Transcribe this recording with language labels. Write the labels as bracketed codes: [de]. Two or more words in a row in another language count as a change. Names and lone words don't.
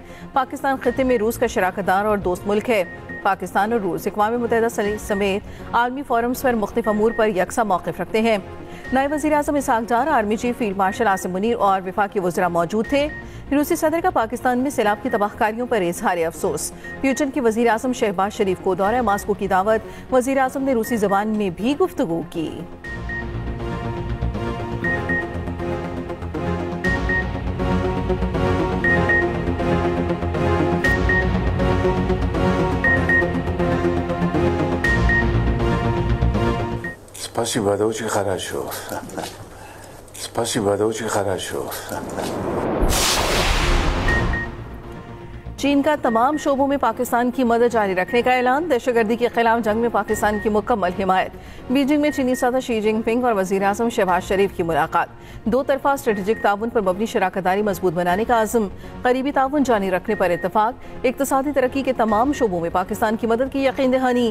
[ur] پاکستان خطے میں روس کا شراکت دار اور دوست ملک ہے۔ پاکستان اور روس اقوام متحدہ سمیت عالمی فورمز پر مختلف امور پر یکساں موقف رکھتے ہیں. نائب وزیر اعظم اسحاق ڈار، آرمی چیف فیلڈ مارشل عاصم منیر اور وفاقی وزرا موجود تھے. روسی صدر کا پاکستان میں سیلاب کی تباہ کاریوں پر اظہار افسوس. پوتن کی وزیر اعظم شہباز شریف کو دورہ ماسکو کی دعوت، وزیر اعظم نے روسی زبان میں بھی گفتگو کی. [ru] Спасибо, это очень хорошо. Спасибо, это очень хорошо. [ur] چین کا تمام شعبوں میں پاکستان کی مدد جاری رکھنے کا اعلان، دہشت گردی کے خلاف جنگ میں پاکستان کی مکمل حمایت. بیجنگ میں چینی صدر شی جن پنگ اور وزیر اعظم شہباز شریف کی ملاقات، دو طرفہ اسٹریٹجک تعاون پر مبنی شراکت داری مضبوط بنانے کا عزم، قریبی تعاون جاری رکھنے پر اتفاق، اقتصادی ترقی کے تمام شعبوں میں پاکستان کی مدد کی یقین دہانی.